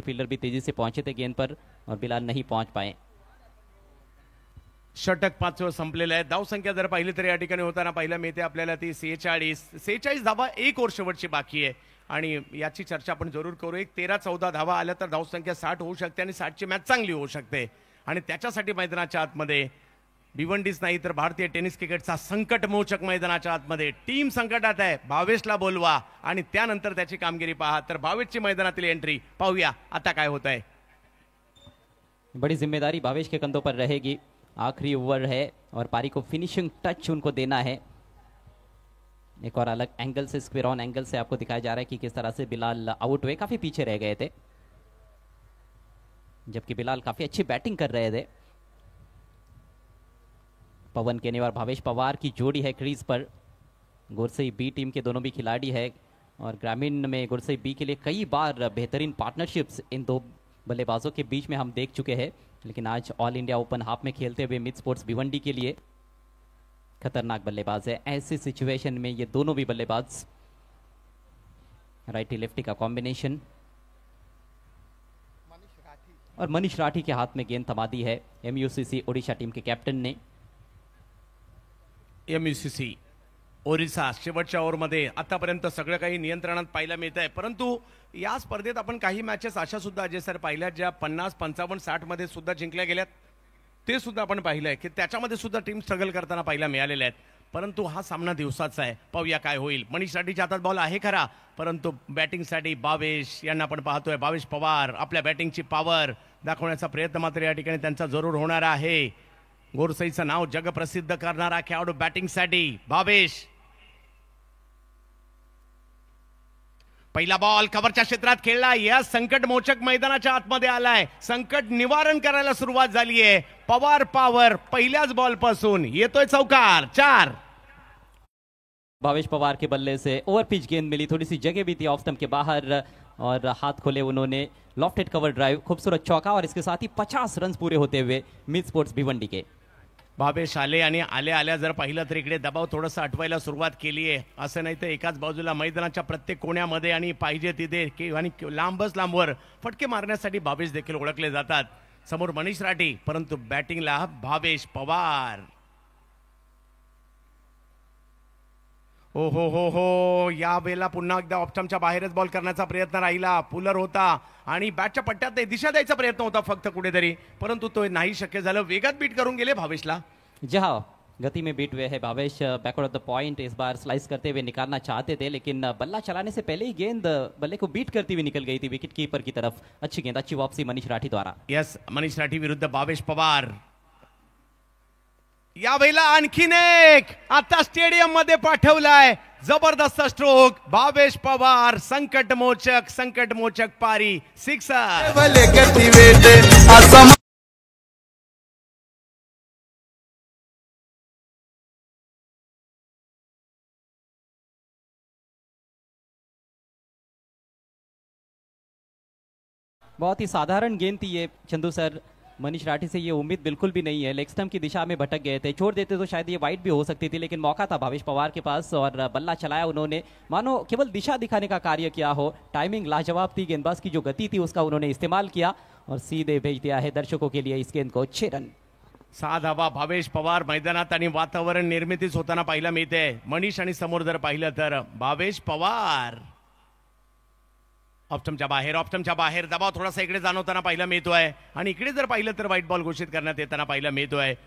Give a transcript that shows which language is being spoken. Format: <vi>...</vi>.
<hi>Fielder भी तेजी से पहुंचे थे गेंद पर और बिलाल नहीं पहुंच पाए.</hi> <mr>षटक 5 संपलेलं आहे. धाव संख्या जर पाहिली तर या ठिकाणी होताना पाहायला मिळते आपल्याला ती 46 धावा 1 ओव्हर शेवटची बाकी आहे आणि याची चर्चा आपण जरूर करू. एक 13-14 धावा आल्या तर धाव संख्या 60 होऊ शकते आणि 60ची मॅच चांगली होऊ शकते. आणि त्याच्यासाठी मैदानाच्या आतमध्ये भिवंडीच नाही तर भारतीय टेनिस क्रिकेटचा संकटमोचक मैदानाच्या आतमध्ये टीम संकटात आहे. भावेशला बोलवा आणि त्यानंतर त्याची कामगिरी पहा. तर भावेशची मैदानातील एंट्री पाहूया आता काय होत आहे.</mr> <hi>बड़ी जिम्मेदारी भावेश के कंधों पर रहेगी. आखिरी ओवर है और पारी को फिनिशिंग टच उनको देना है. एक और अलग एंगल से, स्क्वायर ऑन एंगल से आपको दिखाया जा रहा है कि किस तरह से बिलाल आउट हुए. काफी पीछे रह गए थे जबकि बिलाल काफी अच्छी बैटिंग कर रहे थे. पवन केने और भावेश पवार की जोड़ी है क्रीज पर. गुरसई बी टीम के दोनों भी खिलाड़ी है और ग्रामीण में गुरसई बी के लिए कई बार बेहतरीन पार्टनरशिप्स इन दो बल्लेबाजों के बीच में हम देख चुके हैं. लेकिन आज ऑल इंडिया ओपन हाफ में खेलते हुए मिड स्पोर्ट्स भिवंडी के लिए खतरनाक बल्लेबाज है। ऐसी सिचुएशन में ये दोनों भी बल्लेबाज राइटी लेफ्टी का कॉम्बिनेशन, और मनीष राठी के हाथ में गेंद थमा दी है MUCC ओडिशा टीम के कैप्टन ने।</hi> <mr>MUCC ओरिसा शेवटच्या ओव्हरमध्ये आतापर्यंत सगळं काही नियंत्रणात पाहायला मिळत आहे, परंतु या स्पर्धेत आपण काही मॅचेस अशा सुद्धा अजय सर पाहिल्या ज्या 50, 55, 60 मध्ये सुद्धा जिंकल्या गेल्यात, ते सुद्धा आपण पाहिलंय की त्याच्यामध्ये सुद्धा टीम स्ट्रगल करताना पाहायला मिळालेल्या आहेत। परंतु हा सामना दिवसाचा आहे, पाहूया काय होईल। मनीष राठीच्या हातात बॉल आहे खरा, परंतु बॅटिंगसाठी भावेश यांना आपण पाहतोय। भावेश पवार आपल्या बॅटिंगची पॉवर दाखवण्याचा प्रयत्न मात्र या ठिकाणी त्यांचा जरूर होणार आहे। गोरसईचं नाव जगप्रसिद्ध करणारा खेळाडू बॅटिंगसाठी भावेश। पहिला बॉल कव्हरच्या क्षेत्रात खेळला, या संकट मोचक मैदानाच्या आतमध्ये आलाय, संकट निवारण करायला सुरुवात झाली आहे। पवार पॉवर पहिल्याच बॉल पासून येतोय चौकार 4।</mr> <hi>भावेश पवार के बल्ले से ओवर पिच गेंद मिली, थोड़ी सी जगह भी थी ऑफ स्टंप के बाहर और हाथ खोले उन्होंने, लॉफ्टेड कवर ड्राइव, खूबसूरत चौका और इसके साथ ही 50 रन पूरे होते हुए मिड स्पोर्ट्स भिवंडी के।</hi> <mr>भावेश आले आणि आल्या जर पाहिलं तर इकडे दबाव थोडासा हटवायला सुरुवात केली आहे, असं नाही तर एकाच बाजूला मैदानाच्या प्रत्येक कोण्यामध्ये आणि पाहिजे तिथे आणि लांबच लांबवर फटके मारण्यासाठी भावेश देखील ओळखले जातात। समोर मनीष राठी, परंतु बॅटिंगला भावेश पवार। हो हो हो हो, या वेळेला पुन्हा एकदा ऑप्शनच्या बाहेरच बॉल करण्याचा प्रयत्न राहिला, पुलर होता आणि बॅटच्या पट्ट्यात दिशा द्यायचा प्रयत्न होता फक्त कुठेतरी, परंतु तो नाही शक्य झालं। वेगात बीट करून गेले भावेशला।</mr> <hi>जहां गति में बीट हुए हैं Bhavesh, backward of the point इस बार स्लाइस करते हुए निकालना चाहते थे, लेकिन बल्ला चलाने से पहले ही गेंद बल्ले को बीट करती हुई निकल गई थी विकेट कीपर की तरफ। अच्छी गेंद, अच्छी वापसी मनीष राठी द्वारा।</hi> <mr>यस, मनीष राठी विरुद्ध भावेश पवार। या वेळेला आणखीन एक आता स्टेडियम मध्ये पाठवलाय, जबरदस्त स्ट्रोक भावेश पवार, संकट मोचक पारी 6।</mr> <hi>बहुत ही साधारण गेंद थी ये चंदू सर, मनीष राठी से ये उम्मीद बिल्कुल भी नहीं है। लेग स्टंप की दिशा में भटक गए थे, छोड़ देते तो शायद ये वाइड भी हो सकती थी, लेकिन मौका था भावेश पवार के पास और बल्ला चलाया उन्होंने, मानो केवल दिशा दिखाने का कार्य किया हो। टाइमिंग लाजवाब थी, गेंदबाज की जो गति थी उसका उन्होंने इस्तेमाल किया और सीधे भेज दिया है दर्शकों के लिए इस गेंद को 6 रन।</hi> <mr>6 धावा भावेश पवार मैदानात आणि वातावरण निर्मितीच होताना पाहायला मिळते। मनीष आणि समोर जर पाहिलं तर भावेश पवार ऑप्शनच्या बाहेर दबाव थोडासा इकडे जाणवताना पाहायला मिळतोय आणि इकडे जर पाहिलं तर व्हाईट बॉल घोषित करण्यात येताना पाहायला मिळतोय।</mr>